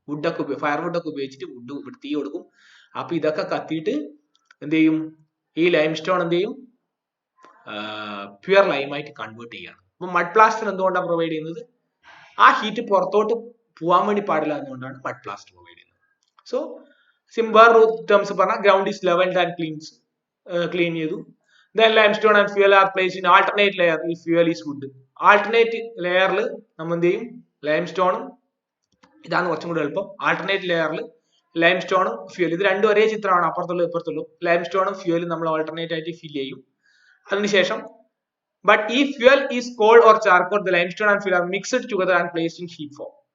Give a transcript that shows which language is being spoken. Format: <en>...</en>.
<ml>വുഡൊക്കെ fire വുഡൊക്കെ ഉപയോഗിച്ചിട്ട് would തീ കൊടുക്കും. അപ്പൊ ഇതൊക്കെ കത്തിയിട്ട് എന്ത് ചെയ്യും, ഈ ലൈം സ്റ്റോൺ എന്ത് ചെയ്യും, പ്യുവർ ലൈമായിട്ട് കൺവേർട്ട് ചെയ്യാണ്. അപ്പൊ മഡ് പ്ലാസ്റ്റർ എന്തുകൊണ്ടാണ് പ്രൊവൈഡ് ചെയ്യുന്നത്? ആ ഹീറ്റ് പുറത്തോട്ട് പോകാൻ വേണ്ടി പാടില്ല എന്നുകൊണ്ടാണ് മഡ് പ്ലാസ്റ്റർ പ്രൊവൈഡ് ചെയ്യുന്നത്.</ml> <en>So simple terms പറഞ്ഞാൽ ground is levelled and clean ചെയ്തു. Then limestone and fuel are placed in alternate layer if fuel is wood.</en> <ml>Alternate ലെയറിൽ നമ്മൾ എന്ത് ചെയ്യും, ലൈംസ്റ്റോണും, ഇതാണ് കുറച്ചും കൂടി എളുപ്പം, ആൾട്ടർനേറ്റ് ലെയറിൽ ലൈംസ്റ്റോണും ഫ്യൂൽ, ഇത് രണ്ടും ഒരേ ചിത്രമാണ്, അപ്പുറത്തുള്ളൂ ഇപ്പുറത്തുള്ളൂ. ലൈംസ്റ്റോണും ഫ്യൂലും നമ്മൾ ഓൾട്ടർനേറ്റ് ആയിട്ട് ഫിൽ ചെയ്യും. അതിനുശേഷം</ml> <en>But ഈ fuel is coal or charcoal, the limestone and fuel are mixed together and placed in heat form.</en>